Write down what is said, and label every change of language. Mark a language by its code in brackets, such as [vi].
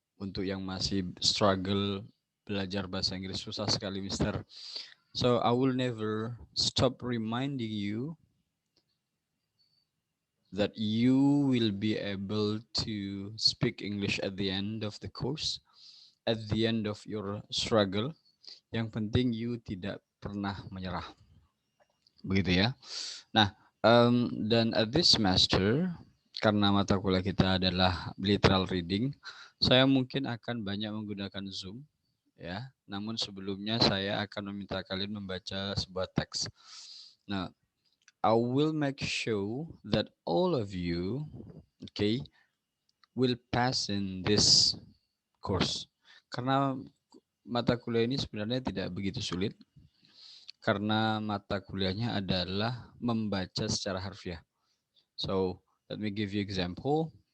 [id] Untuk yang masih struggle belajar bahasa Inggris, susah sekali, Mister. [en] So I will never stop reminding you that you will be able to speak English at the end of the course, at the end of your struggle. [id] Yang penting you tidak pernah menyerah. Begitu ya. Nah, dan [en] at this semester, [id] karena mata kuliah kita adalah literal reading, saya mungkin akan banyak menggunakan Zoom, ya. Namun sebelumnya saya akan meminta kalian membaca sebuah teks. [en] Nah, I will make sure that all of you, okay, will pass in this course. [id] Karena mata kuliah ini sebenarnya tidak begitu sulit, karena mata kuliahnya adalah membaca secara harfiah. [en] So let me give you example.